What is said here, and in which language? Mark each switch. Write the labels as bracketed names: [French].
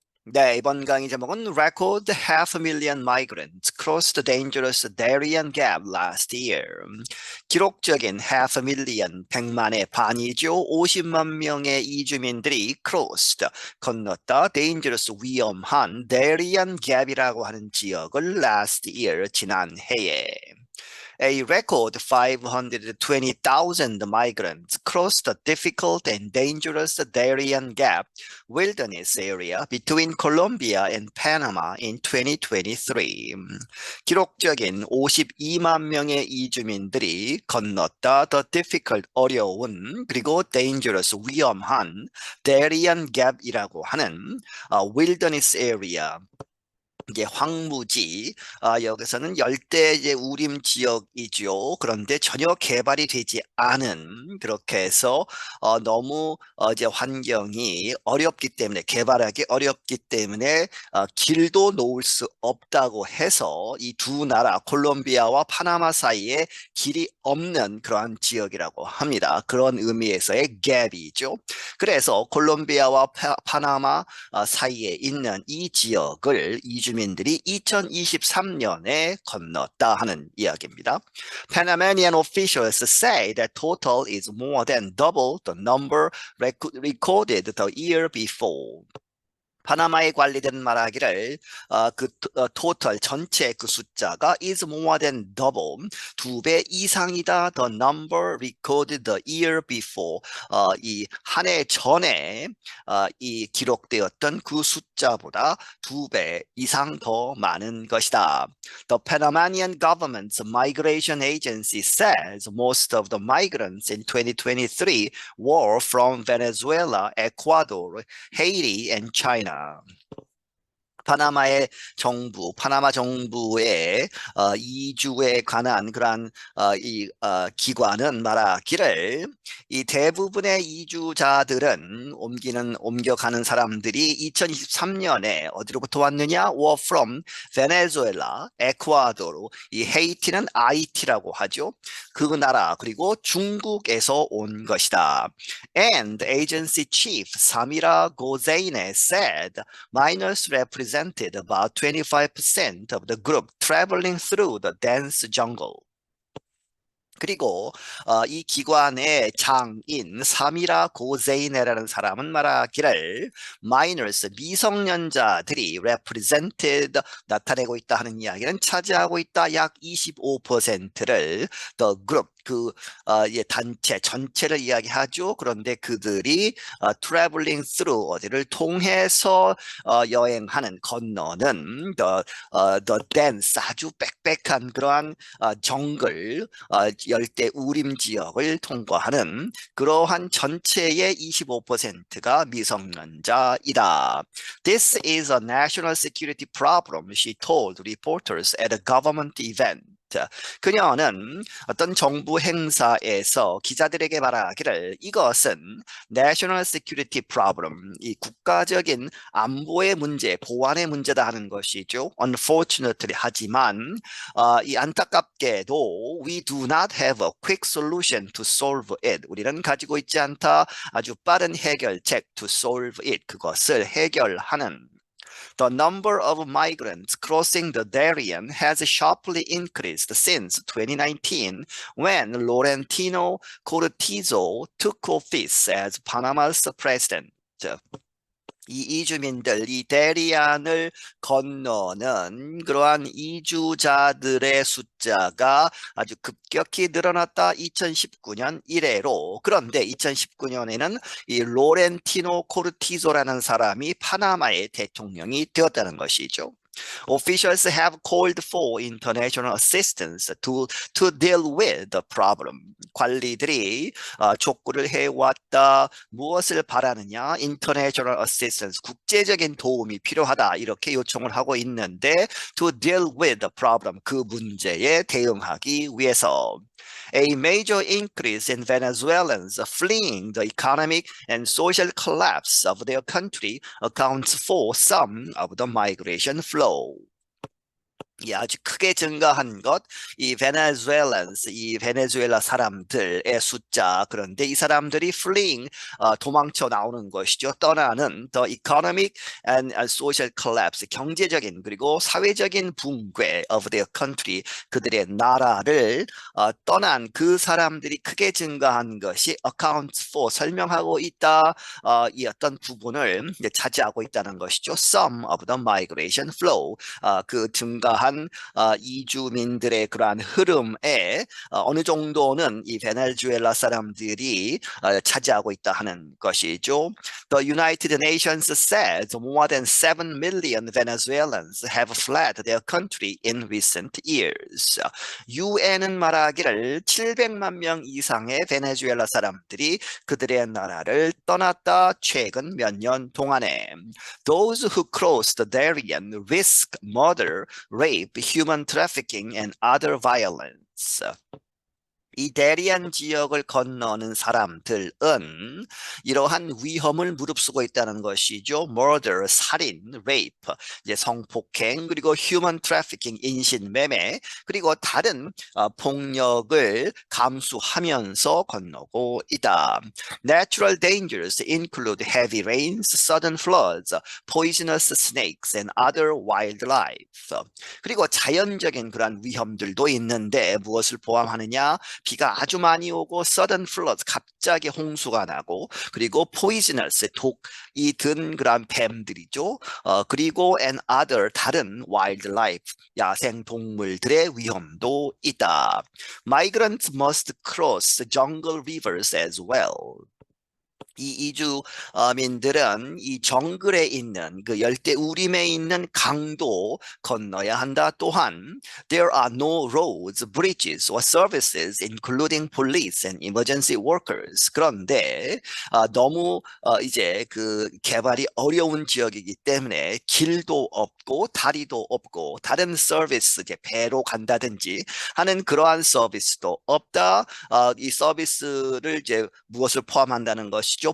[Korean] 네, 이번 강의 제목은 [English] Record half a million migrants crossed the dangerous Darien Gap last year. [Korean] 기록적인 [English] half a million, [Korean] 100만의 반이죠. 50만 명의 이주민들이 crossed, 건넜다, dangerous, 위험한 Darien Gap이라고 하는 지역을 [English] last year, [Korean] 지난 해에. [English] A record 520,000 migrants crossed the difficult and dangerous Darien Gap wilderness area between Colombia and Panama in 2023. [Korean] 기록적인 52만 명의 이주민들이 건넜다. [English] The difficult, [Korean] 어려운, 그리고 dangerous, 위험한 Darien Gap이라고 하는 [English] wilderness area, [Korean] 이게 황무지, 여기서는 열대 이제 우림 지역이죠. 그런데 전혀 개발이 되지 않은, 그렇게 해서 너무 이제 환경이 어렵기 때문에, 개발하기 어렵기 때문에 길도 놓을 수 없다고 해서 이 두 나라 콜롬비아와 파나마 사이에 길이 없는 그러한 지역이라고 합니다. 그런 의미에서의 갭이죠. 그래서 콜롬비아와 파나마 사이에 있는 이 지역을 이주민들이 2023년에 건넜다 하는 이야기입니다. [English] Panamanian officials say that total is more than double the number recorded the year before. [Korean] 파나마에 관리된 말하기를 토탈 전체 그 숫자가 [English] is more than double, [Korean] 2배 이상이다. [English] The number recorded the year before, [Korean] 이 한 해 전에 이 기록되었던 그 숫자보다 2배 이상 더 많은 것이다. [English] The Panamanian government's migration agency says most of the migrants in 2023 were from Venezuela, Ecuador, Haiti, and China. [Korean] 파나마 정부의 이주에 관한 그러한 기관은 말하기를 이 대부분의 이주자들은 옮겨가는 사람들이 2023년에 어디로부터 왔느냐? [English] were from Venezuela, [Korean] 에콰도르, 이 헤이티는 IT라고 하죠. 그 나라 그리고 중국에서 온 것이다. [English] And agency chief Samira Gozaine said minors represented about 25% of the group traveling through the dense jungle. [Korean] 그리고 이 기관의 장인 사미라 고제이네라는 사람은 말하기를 minors, 미성년자들이 represented, 나타내고 있다 하는 이야기는 차지하고 있다. 약 25%를 [English] the group, [Korean] 단체 전체를 이야기하죠. 그런데 그들이 [English] traveling through, [Korean] 어디를 통해서 여행하는, 건너는 [English] the dense, [Korean] 아주 빽빽한 그러한 정글, 열대 우림 지역을 통과하는 그러한 전체의 25%가 미성년자이다. [English] This is a national security problem, she told reporters at a government event. [Korean] 그녀는 어떤 정부 행사에서 기자들에게 말하기를 이것은 [English] national security problem, [Korean] 이 국가적인 안보의 문제, 보안의 문제다 하는 것이죠. [English] Unfortunately, [Korean] 하지만 이 안타깝게도 [English] we do not have a quick solution to solve it. [Korean] 우리는 가지고 있지 않다 아주 빠른 해결책 [English] to solve it, [Korean] 그것을 해결하는. [English] The number of migrants crossing the Darien has sharply increased since 2019 when Laurentino Cortizo took office as Panama's president. [Korean] 이 이주민들, 이 데리안을 건너는 그러한 이주자들의 숫자가 아주 급격히 늘어났다. 2019년 이래로. 그런데 2019년에는 이 로렌티노 코르티조라는 사람이 파나마의 대통령이 되었다는 것이죠. [English] Officials have called for international assistance to deal with the problem. [Korean] 관리들이 촉구를 해왔다. 무엇을 바라느냐? [English] International assistance, [Korean] 국제적인 도움이 필요하다. 이렇게 요청을 하고 있는데 [English] to deal with the problem, [Korean] 그 문제에 대응하기 위해서. [English] A major increase in Venezuelans fleeing the economic and social collapse of their country accounts for some of the migration flow. [Korean] 아주 크게 증가한 것, 이 베네수엘란스, 이 베네수엘라 사람들의 숫자. 그런데 이 사람들이 fleeing, 도망쳐 나오는 것이죠. 떠나는 [English] the economic and social collapse, [Korean] 경제적인 그리고 사회적인 붕괴 [English] of their country, [Korean] 그들의 나라를 떠난 그 사람들이 크게 증가한 것이 [English] accounts for, [Korean] 설명하고 있다. 이 어떤 부분을 이제 차지하고 있다는 것이죠. [English] Some of the migration flow, [Korean] 그 증가한 이주민들의 그러한 흐름에 어느 정도는 이 베네수엘라 사람들이 차지하고 있다 하는 것이죠. [English] The United Nations says more than 7 million Venezuelans have fled their country in recent years. [Korean] 유엔은 말하기를 700만 명 이상의 베네수엘라 사람들이 그들의 나라를 떠났다. 최근 몇 년 동안에. [English] Those who cross the Darien risk murder, rape, human trafficking, and other violence. [Korean] 이 대리안 지역을 건너는 사람들은 이러한 위험을 무릅쓰고 있다는 것이죠. murder, 살인, rape, 이제 성폭행, 그리고 [English] human trafficking, [Korean] 인신매매, 그리고 다른 폭력을 감수하면서 건너고 있다. [English] Natural dangers include heavy rains, sudden floods, poisonous snakes, and other wildlife. [Korean] 그리고 자연적인 그런 위험들도 있는데 무엇을 포함하느냐? 비가 아주 많이 오고 [English] sudden flood, [Korean] 갑자기 홍수가 나고, 그리고 poisonous, 독이 든 그런 뱀들이죠. 그리고 [English] and other, [Korean] 다른 wildlife, 야생 동물들의 위험도 있다. [English] Migrants must cross jungle rivers as well. [Korean] 이 이주민들은 이 정글에 있는 그 열대 우림에 있는 강도 건너야 한다. [English] 또한 there are no roads, bridges or services including police and emergency workers. [Korean] 그런데 너무 이제 그 개발이 어려운 지역이기 때문에 길도 없고 다리도 없고 다른 서비스, 이제 배로 간다든지 하는 그러한 서비스도 없다. 이 서비스를 이제 무엇을 포함한다는 것이죠?